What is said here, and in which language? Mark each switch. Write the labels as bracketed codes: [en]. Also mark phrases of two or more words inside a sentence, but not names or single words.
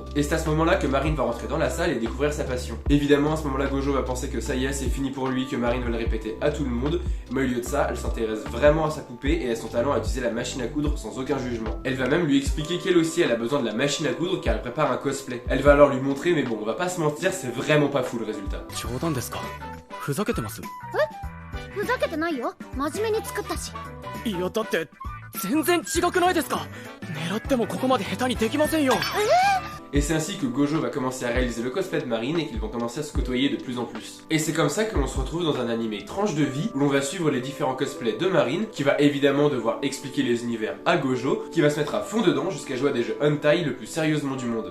[fr] Et c'est à ce moment-là que Marine va rentrer dans la salle et découvrir sa passion. Évidemment, à ce moment-là, Gojo va penser que ça y est, c'est fini pour lui, que Marine va le répéter à tout le monde, mais au lieu de ça, elle s'intéresse vraiment à sa poupée et à son talent à utiliser la machine à coudre sans aucun jugement. Elle va même lui expliquer qu'elle aussi elle a besoin de la machine à coudre car elle prépare un cosplay. Elle va alors lui montrer, mais bon, on va pas se mentir, c'est vraiment pas fou le résultat. [ja] 冗談ですかふざけてます？ふざけてないよ。真面目に作ったし。いやだって全然違くないですか？狙ってもここまで下手にできませんよ。 [fr] Et c'est ainsi que Gojo va commencer à réaliser le cosplay de Marine et qu'ils vont commencer à se côtoyer de plus en plus. Et c'est comme ça que l'on se retrouve dans un animé tranche de vie où l'on va suivre les différents cosplays de Marine, qui va évidemment devoir expliquer les univers à Gojo, qui va se mettre à fond dedans jusqu'à jouer à des jeux hentai le plus sérieusement du monde.